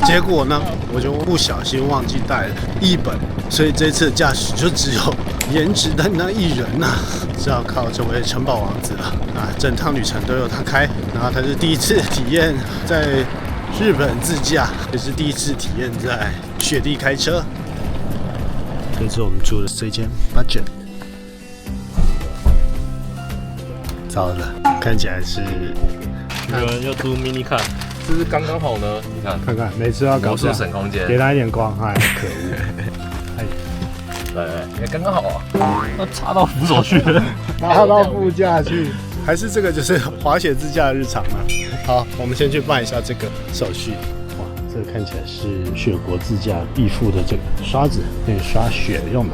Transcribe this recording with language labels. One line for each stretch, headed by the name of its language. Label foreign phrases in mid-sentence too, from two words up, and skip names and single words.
Chinese: 結果呢，我就不小心忘記帶了譯本，所以這次的駕駛就只有顏值擔當一人吶，只好靠这位城堡王子了啊！整趟旅程都由他開，然後他是第一次體驗在日本自駕，也是第一次體驗在雪地開車。這次我們住的是這間 budget。糟了，看起來是有人要租
English: mini car，
Chinese: 这是刚刚好呢。你看，每次要搞魔術省空間，給他一點光，哎，可惡！對，剛剛好啊，那插到扶手去了，插到副駕去，還是這個就是滑雪自駕的日常呢？好，我們先去辦一下這個手續。哇，這個看起來是雪國自駕必附的這個刷子，可以刷雪用的。